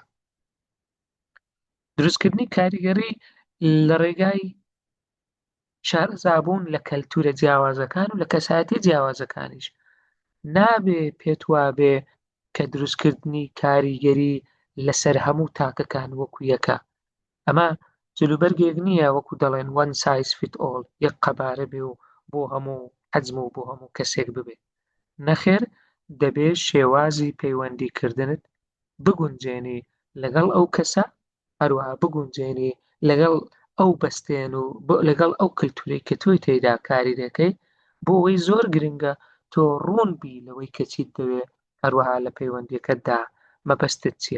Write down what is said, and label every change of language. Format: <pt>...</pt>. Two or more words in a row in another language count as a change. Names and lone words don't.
<ckb>دروستکردنی کاریگەری لە ڕێگای شارەزابوون لە کەلتورە جیاوازەکان و لە کەسایەتی جیاوازەکانیش. نابێ پێت وابێ کە دروستکردنی کاریگەری لەسەر هەموو تاکەکان وەکو یەکە. ئەمە جلوبەرگێک نییە وەکو دەڵێن</ckb> <en>one size fit all،</en> <ckb>یەک قەبارە بێ و بۆ هەموو حەجم و بۆ هەموو کەسێک ببێت. نەخێر، دەبێت شێوازی پەیوەندیکردنت بگونجێنی لەگەڵ ئەو کەسە، هەروەها بگونجێنی لەگەڵ ئەو بەستێن و لەگەڵ ئەو کللتوری کە تۆی تێیدا کاری دەکەی، بۆ ئەوەی زۆر گرنگە تۆ ڕوون بی لەوەی کە چیت دەوێت، هەروەها لە پەیوەندیەکەتدا مەبەستت چییە.</ckb>